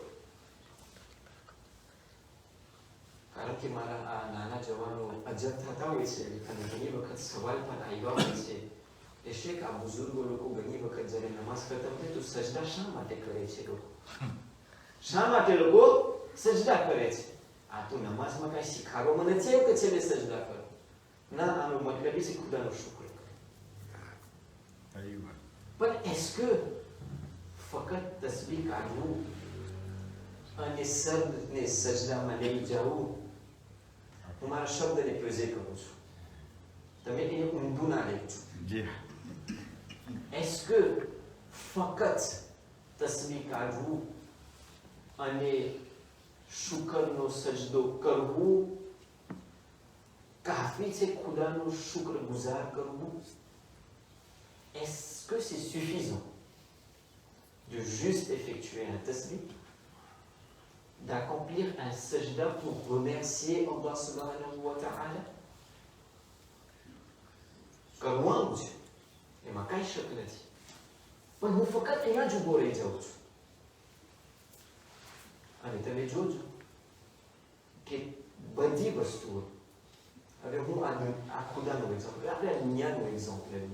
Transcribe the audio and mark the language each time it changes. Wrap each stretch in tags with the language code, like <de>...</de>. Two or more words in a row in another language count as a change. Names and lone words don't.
<gu>કારણ કે મારા આ નાના જવાનો અજબ થતા હોય છે અને ઘણી વખત સવાલ પણ આવ્યા હોય છે કે શેખ આ બુઝુર્ગો લોકો ઘણી વખત જ્યારે નમાઝ ખતમ થાય તો સજદા શા માટે કરે છે? લોકો શા માટે લોકો સજદા કરે છે? આ તો નમાઝમાં કઈ શીખાડવામાં નથી આવ્યું કે છેલ્લે સજદા કરો. ના, આનો મતલબ છે ખુદાનો શુક્ર કરો. પણ</gu> <fr>est-ce que</fr> <gu>ફક્ત તસબીહ કાઢવું અને સબને સજદામાં લઈ જવું, હું મારા શબ્દને પેઝે કરું છું, તમે એને ઊંધું ના લેજો.</gu> <fr>est-ce que</fr> <gu>ફક્ત તસબીહ કાઢવું અને શુક્રનો સજદો કરવું કાફી છે ખુદાનો શુક્રગુજાર કરવું?</gu> <fr>est-ce que c'est suffisant de juste effectuer un tasbih, d'accomplir un sajda pour remercier</fr> <ar>الله سبحانه وتعالى?</ar> <gu>કરવાનું છે, એમાં કઈ શક નથી, પણ હું ફક્ત ત્યાં જ ઉભો રહી જાઉં છું. અને તમે જોજો કે બધી વસ્તુઓ, હવે હું આ ખુદાનું એક્ઝામ્પલ, આપણે દુનિયાનું એક્ઝામ્પલ લઈએ.</gu>